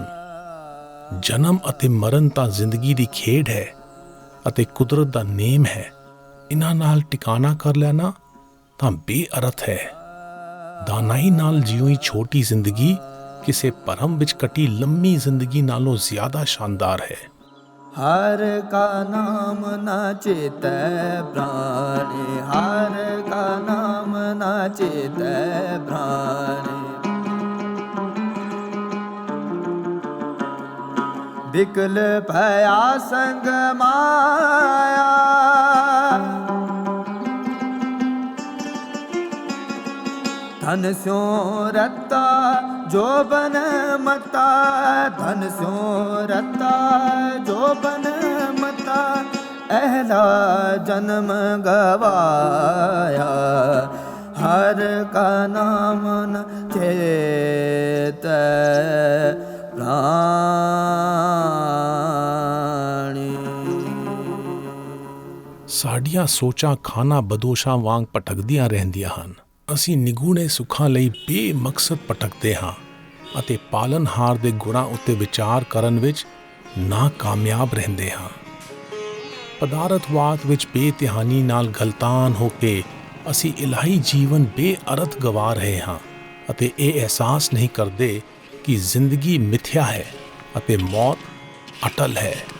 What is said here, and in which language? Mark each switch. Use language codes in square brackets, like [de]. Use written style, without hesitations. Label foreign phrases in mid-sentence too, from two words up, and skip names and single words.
[pa] ਜਨਮ ਅਤੇ ਮਰਨ ਤਾਂ ਜ਼ਿੰਦਗੀ ਦੀ ਖੇਡ ਹੈ ਅਤੇ ਕੁਦਰਤ ਦਾ ਨੇਮ ਹੈ। ਇਹਨਾਂ ਨਾਲ ਟਿਕਾਣਾ ਕਰ ਲੈਣਾ ਤਾਂ ਬੇਅਰਥ ਹੈ। ਦਾਨਾਈ ਨਾਲ ਜਿਉਈ ਛੋਟੀ ਜ਼ਿੰਦਗੀ ਕਿਸੇ ਭਰਮ ਵਿੱਚ ਕੱਟੀ ਲੰਮੀ ਜ਼ਿੰਦਗੀ ਨਾਲੋਂ ਜ਼ਿਆਦਾ ਸ਼ਾਨਦਾਰ ਹੈ। [hi] हर का नाम न चेतै प्राणे, हर का नाम न चेतै प्राणे। विकल भया संग माया, धन स्यों रता जो बन मता, धन स्यों रता जो बन मता। अहला जन्म गवाया, हर का नाम न चेतै प्राणी। [pa] ਸਾਡੀਆਂ ਸੋਚਾਂ ਖਾਨਾ ਬਦੋਸ਼ਾਂ ਵਾਂਗ ਭਟਕਦੀਆਂ ਰਹਿੰਦੀਆਂ ਹਨ। ਅਸੀਂ ਨਿਗੂਣੇ ਸੁੱਖਾਂ ਲਈ ਬੇਮਕਸਦ ਭਟਕਦੇ ਹਾਂ ਅਤੇ ਪਾਲਨਹਾਰ ਦੇ ਗੁਣਾਂ ਉੱਤੇ ਵਿਚਾਰ ਕਰਨ ਵਿੱਚ ਨਾਕਾਮਯਾਬ ਰਹਿੰਦੇ ਹਾਂ। ਪਦਾਰਥਵਾਦ ਵਿੱਚ ਬੇਧਿਆਨੀ ਨਾਲ ਗਲਤਾਨ ਹੋ ਕੇ ਅਸੀਂ ਇਲਾਹੀ ਜੀਵਨ ਬੇਅਰਥ ਗਵਾ ਰਹੇ ਹਾਂ ਅਤੇ ਇਹ ਅਹਿਸਾਸ ਨਹੀਂ ਕਰਦੇ ਕਿ ਜ਼ਿੰਦਗੀ ਮਿਥਿਆ ਹੈ ਅਤੇ ਮੌਤ ਅਟਲ ਹੈ।